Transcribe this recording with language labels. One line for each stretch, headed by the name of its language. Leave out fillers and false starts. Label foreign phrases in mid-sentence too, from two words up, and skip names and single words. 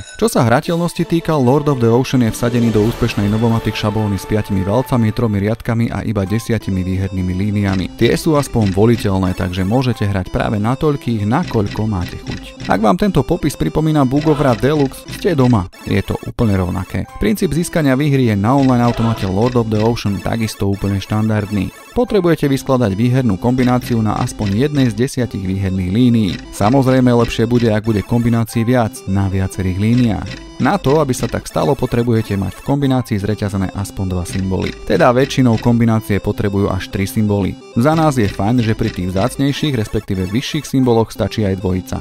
Slovak: Čo sa hrateľnosti týka, Lord of the Ocean je vsadený do úspešnej Novomatic šablóny s 5 valcami, 3 riadkami a iba 10 výhernými líniami. Tie sú aspoň voliteľné, takže môžete hrať práve na toľkých, nakoľko máte chuť. Ak vám tento popis pripomína Book of Ra Deluxe, ste doma. Je to úplne rovnaké. Princíp získania výhry je na online automate Lord of the Ocean takisto úplne štandardný. Potrebujete vyskladať výhernú kombináciu na aspoň jednej z 10 výherných línií. Samozrejme lepšie bude, ak bude kombinácií viac na viacerých líniách. Na to, aby sa tak stalo, potrebujete mať v kombinácii zreťazené aspoň 2 symboly. Teda väčšinou kombinácie potrebujú až 3 symboly. Za nás je fajn, že pri tých vzácnejších, respektíve vyšších symboloch stačí aj dvojica.